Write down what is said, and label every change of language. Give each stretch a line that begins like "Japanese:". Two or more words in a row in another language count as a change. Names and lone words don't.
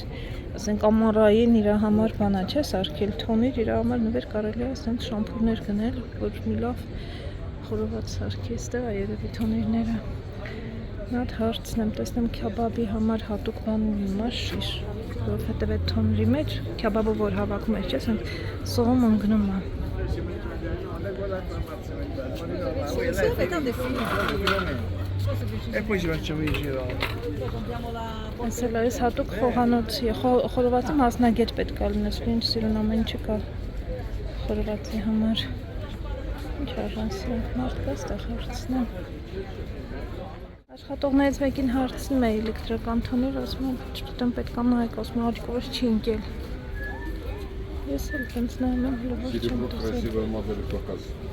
Armenian: ասենք ամառային իր համար բանա չէ սարքել, թոնիր իր համար նվեր կարելի է ասենք շամփուրներ գնել, որ մի լավ խորոված սարքի, այստեղ է երևի թոնիրները։ Մի հատ հարցնեմ, տեսնեմ քյաբաբի համար հատուկ բան ունի շիշ, որովհետև այդ թոնիրի մեջ քյաբաբը որ հավաքում ես, չէ՞, ասենք սողում ընկնում է։
Italian: E poi ci facciamo i giro.
Armenian: Ասել է, ես հատուկ խոհանոցի, խորովածի մասնագետ պետք է լինես, ինչ սիրուն ամեն ինչը կա խորովածի համար։ Ինչ արժանսրանք մարդ կա ստեղ հարցնեմ։ Աշխատողներից մեկին հարցնում է էլեկտրական թոնիր, ասում եմ, չգիտեմ պետք է նայեք, ասում եմ, աչքովս չի ընկել։ Ես էլ տենց նայում եմ, հլվոր չեմ տեսել։